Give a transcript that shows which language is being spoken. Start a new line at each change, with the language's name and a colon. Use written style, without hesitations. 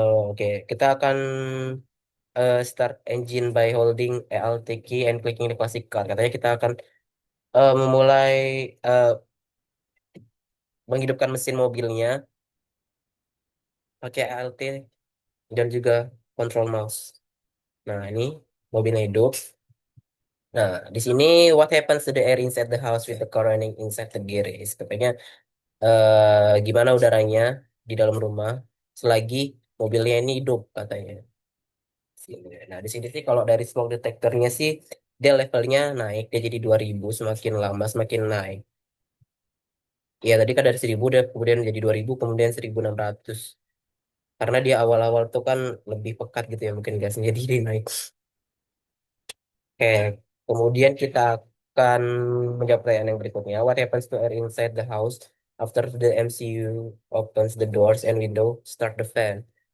Indonesian: Oke, kita akan
English: start engine by holding Alt key and clicking the classic card.
Indonesian: Katanya kita akan memulai eh, menghidupkan mesin mobilnya pakai Alt dan juga control mouse. Nah, ini mobilnya hidup. Nah, di sini
English: what happens to the air inside the house with the car running inside the garage?
Indonesian: Katanya gimana udaranya di dalam rumah selagi mobilnya ini hidup katanya. Nah, di sini sih kalau dari smoke detectornya sih dia levelnya naik, dia jadi 2000 semakin lama semakin naik. Ya, tadi kan dari 1000 dia kemudian jadi 2000 kemudian 1600. Karena dia awal-awal tuh kan lebih pekat gitu ya mungkin gasnya jadi dia naik. Oke, kemudian kita akan menjawab pertanyaan yang berikutnya.
English: What happens to air inside the house after the MCU opens the doors and window, start the fan?